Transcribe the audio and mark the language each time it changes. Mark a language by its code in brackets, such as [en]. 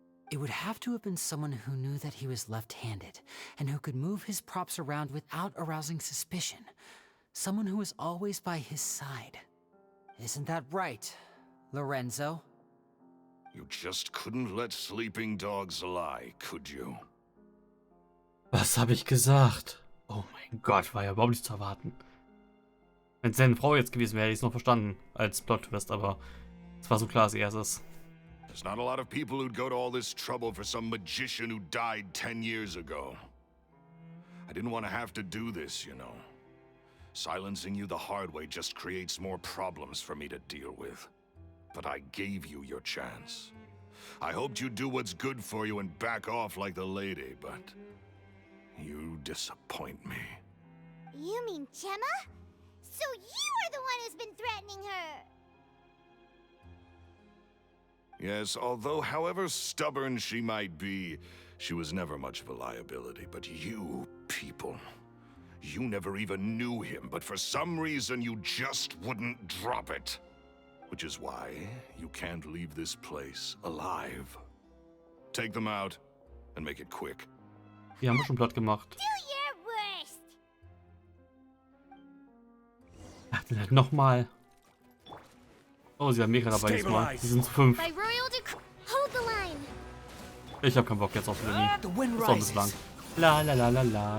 [en] It would have to have been someone who knew that he was left-handed, and who could move his props around without arousing suspicion. Someone who was always by his side. Isn't that right, Lorenzo? You just couldn't let sleeping dogs lie, could you? [de] Was habe ich gesagt? Oh mein Gott, war ja überhaupt nicht zu erwarten. Wenn es seine Frau jetzt gewesen wäre, hätte ich es noch verstanden als Plot-Twist, aber es war so klar, dass er es ist. [en] There's not a lot of people who'd go to all this trouble for some magician who died 10 years ago. I didn't want to have to do this, you know. Silencing you the hard way just creates more problems for me to deal with. But I gave you your chance. I hoped you'd do what's good for you and back off like the lady, but you disappoint me. You mean Gemma? So you are the one who's been threatening her! Yes, although however stubborn she might be, she was never much of a liability. But you people, you never even knew him, but for some reason you just wouldn't drop it. Which is why you can't leave this place alive. Take them out and make it quick. [de] Die haben wir schon platt gemacht. [en] Do your worst! [de] Ach, dann halt nochmal. Oh, sie haben Mega dabei diesmal. Sie sind zu 5. [en] By royal decree, hold the line. [de] Ich habe keinen Bock jetzt auf Lilly. Das ist auch ein bisschen lang. La la la la la.